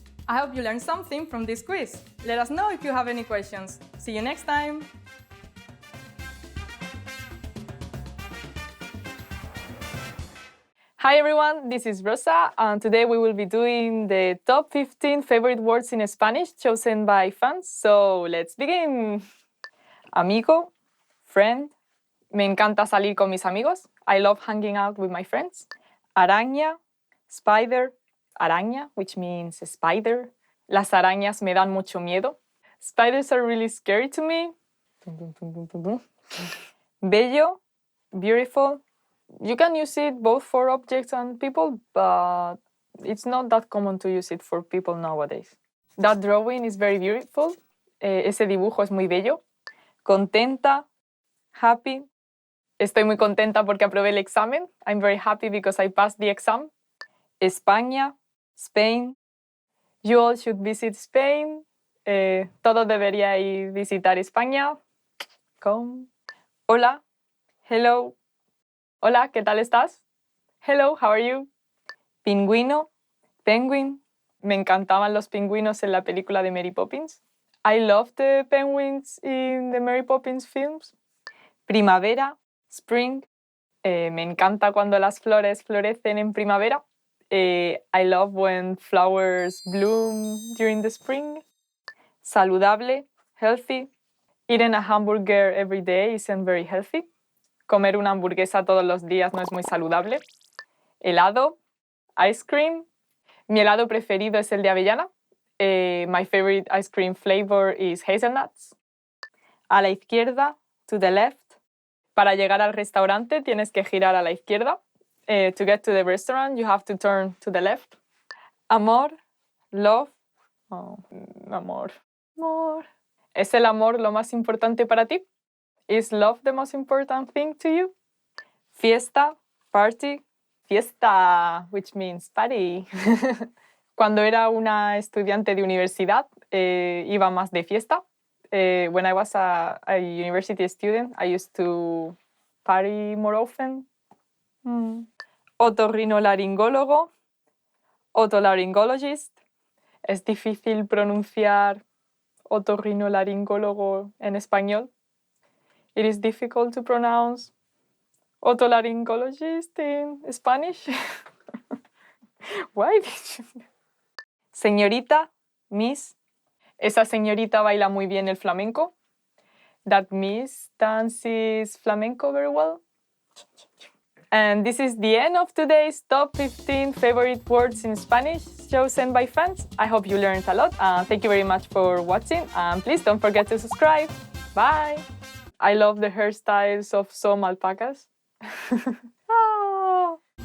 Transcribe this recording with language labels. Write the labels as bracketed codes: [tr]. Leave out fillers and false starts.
[en] I hope you learned something from this quiz. Let us know if you have any questions. See you next time! Hi everyone, this is Rosa, and today we will be doing the top 15 favorite words in Spanish chosen by fans. So let's begin! [es] Amigo, [en] friend, [es] me encanta salir con mis amigos. [en] I love hanging out with my friends. Araña, spider, araña, which means spider. [es] Las arañas me dan mucho miedo. [en] Spiders are really scary to me. Bello, beautiful. You can use it both for objects and people, but it's not that common to use it for people nowadays. That drawing is very beautiful. [es] Ese dibujo es muy bello. Contenta, happy. Estoy muy contenta porque aprobé el examen. [en] I'm very happy because I passed the exam. España, Spain. You all should visit Spain. [es] Todos deberíais visitar España. [en] Come. Hola, hello. [es] Hola, ¿qué tal estás? [en] Hello, how are you? [es] Pingüino, penguin. Me encantaban los pingüinos en la película de Mary Poppins. [en] I love the penguins in the Mary Poppins films. [es] Primavera, spring. Me encanta cuando las flores florecen en primavera. [en] I love when flowers bloom during the spring. Saludable, healthy. Eating a hamburger every day isn't very healthy. [es] Comer una hamburguesa todos los días no es muy saludable. Helado, ice cream. Mi helado preferido es el de avellana. [en] My favorite ice cream flavor is hazelnuts. [es] A la izquierda, to the left. Para llegar al restaurante tienes que girar a la izquierda. [en] To get to the restaurant, you have to turn to the left. [es] Amor, love. Oh, amor. Amor. ¿Es el amor lo más importante para ti? [en] Is love the most important thing to you? Fiesta, party. Fiesta, which means party. [es] Cuando era una estudiante de universidad, iba más de fiesta. [en] When I was a university student, I used to party more often. [es] Otorrinolaringólogo, otolaryngologist. Es difícil pronunciar otorrinolaringólogo en español. [en] It is difficult to pronounce otolaryngologist in Spanish. Why did you... Señorita, miss. [es] Esa señorita baila muy bien el flamenco. [en] That miss dances flamenco very well. And this is the end of today's top 15 favorite words in Spanish chosen by fans. I hope you learned a lot. Thank you very much for watching. And please don't forget to subscribe. Bye. I love the hairstyles of some alpacas. Ah.